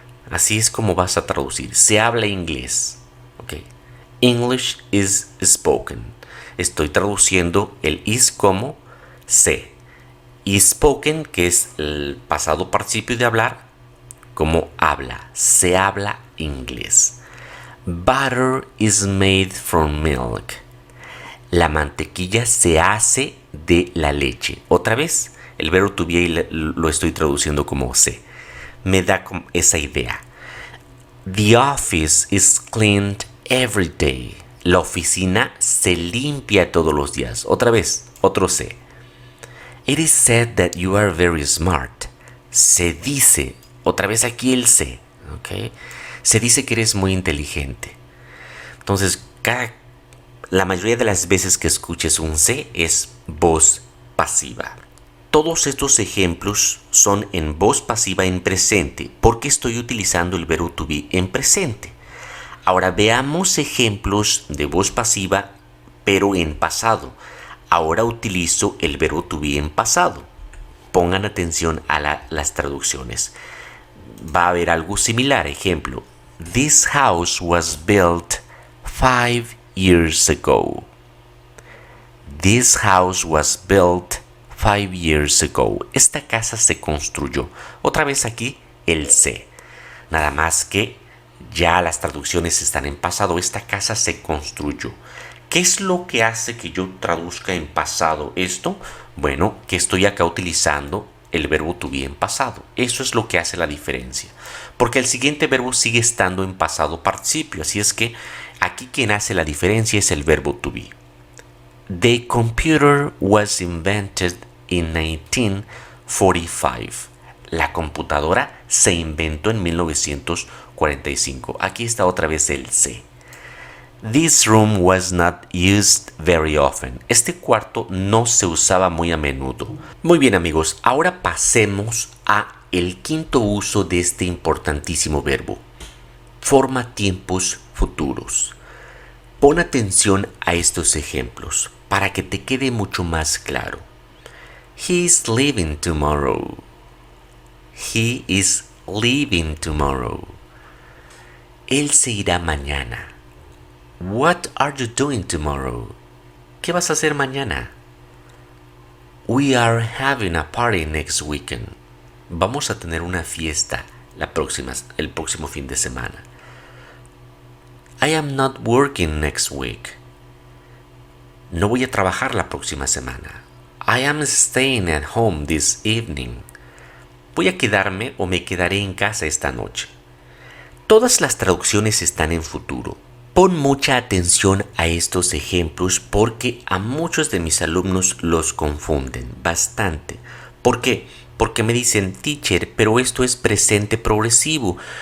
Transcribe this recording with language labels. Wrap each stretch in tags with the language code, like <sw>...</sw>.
<es>Así es como vas a traducir. Se habla inglés. Okay.</es> <en>English is spoken.</en> <es>Estoy traduciendo el is como se. Y spoken, que es el pasado participio de hablar, como habla. Se habla inglés.</es> <en>Butter is made from milk.</en> <es>La mantequilla se hace de la leche. Otra vez, el verbo to be lo estoy traduciendo como se. Me da esa idea.</es> <en>The office is cleaned every day.</en> <es>La oficina se limpia todos los días. Otra vez, otro se.</es> <en>It is said that you are very smart.</en> <es>Se dice, otra vez aquí el se. ¿Okay? Se dice que eres muy inteligente. Entonces, la mayoría de las veces que escuches un se es voz pasiva. Todos estos ejemplos son en voz pasiva en presente porque estoy utilizando el verbo to be en presente. Ahora veamos ejemplos de voz pasiva pero en pasado. Ahora utilizo el verbo to be en pasado. Pongan atención a las traducciones. Va a haber algo similar.</es> <en>Ejemplo, this house was built 5 years ago. This house was built 5 years ago.</en> <es>Esta casa se construyó. Otra vez aquí el se. Nada más que ya las traducciones están en pasado. Esta casa se construyó. ¿Qué es lo que hace que yo traduzca en pasado esto? Bueno, que estoy acá utilizando el verbo to be en pasado. Eso es lo que hace la diferencia. Porque el siguiente verbo sigue estando en pasado participio. Así es que aquí quien hace la diferencia es el verbo to be.</es> <en>The computer was invented in 1945.</en> <es>La computadora se inventó en 1945. Aquí está otra vez el C. This room was not used very often. Este cuarto no se usaba muy a menudo. Muy bien, amigos, ahora pasemos a el quinto uso de este importantísimo verbo. Forma tiempos futuros. Pon atención a estos ejemplos para que te quede mucho más claro.</es> <en>He is leaving tomorrow. He is leaving tomorrow.</en> <es>Él se irá mañana.</es> <en>What are you doing tomorrow?</en> <es>¿Qué vas a hacer mañana?</es> <en>We are having a party next weekend.</en> <es>Vamos a tener una fiesta el próximo fin de semana.</es> <en>I am not working next week.</en> <es>No voy a trabajar la próxima semana.</es> <en>I am staying at home this evening.</en> <es>Voy a quedarme o me quedaré en casa esta noche. Todas las traducciones están en futuro. Pon mucha atención a estos ejemplos porque a muchos de mis alumnos los confunden bastante. ¿Por qué? Porque me dicen, teacher, pero esto es presente progresivo.</es>